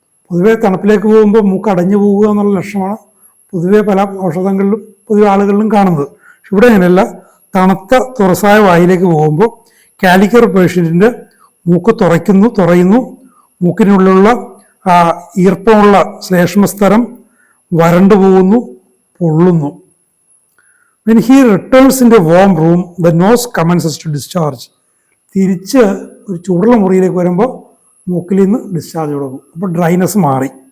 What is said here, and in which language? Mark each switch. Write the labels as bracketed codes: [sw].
[ml] പൊതുവെ തണുപ്പിലേക്ക് പോകുമ്പോൾ മൂക്ക് അടഞ്ഞു പോവുക എന്നുള്ള ലക്ഷണമാണ് പൊതുവെ പല ഔഷധങ്ങളിലും പൊതുവെ ആളുകളിലും കാണുന്നത്. പക്ഷെ ഇവിടെ അങ്ങനെയല്ല. തണുത്ത തുറസായ വായിലേക്ക് പോകുമ്പോൾ കാലിക്കർ പേഷ്യൻറ്റിൻ്റെ മൂക്ക് തുറയുന്നു. മൂക്കിനുള്ളിലുള്ള ഈർപ്പമുള്ള ശ്ലേഷ്മസ്തരം വരണ്ടു പോകുന്നു, പൊള്ളുന്നു. [en] When he returns in the warm room, the nose commences to discharge. [ml] തിരിച്ച് ഒരു ചൂടുള്ള മുറിയിലേക്ക് വരുമ്പോൾ മൂക്കിൽ നിന്ന് ഡിസ്ചാർജ് തുടങ്ങും. അപ്പോൾ ഡ്രൈനെസ് മാറി.